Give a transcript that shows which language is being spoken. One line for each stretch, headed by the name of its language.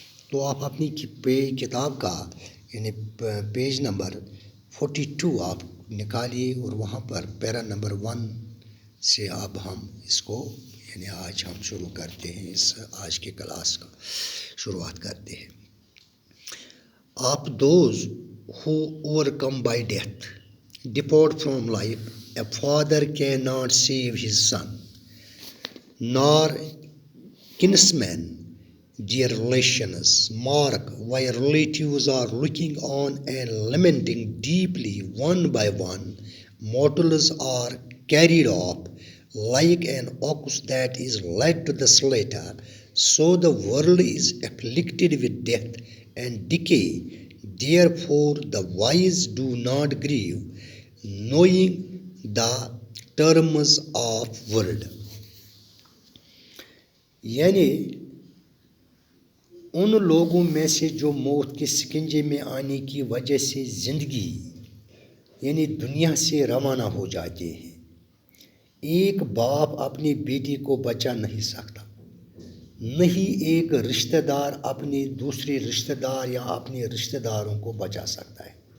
Urdu: تو آپ اپنی کتاب کا پیج نمبر 42 آپ نکالیے اور وہاں پر پیرا نمبر 1 سے اب ہم اس کو آج ہم شروع کرتے ہیں. آج کے کلاس کا شروعات کرتے ہیں.
English: Of those who overcome by death, depart from life, a father cannot save his son, nor kinsmen, dear relations. Mark, while relatives are looking on and lamenting deeply one by one, mortals are carried off like an ox that is led to the slaughter. So the world is afflicted with death and decay. Therefore the wise do not grieve, knowing the terms of world.
Urdu: ان لوگوں میں سے جو موت کے سکنجے میں آنے کی وجہ سے زندگی دنیا سے روانہ ہو جاتے ہیں. ایک باپ اپنی بیٹی کو بچا نہیں سکتا، نہیں ایک رشتہ دار اپنے دوسرے رشتہ دار یا اپنے رشتہ داروں کو بچا سکتا ہے.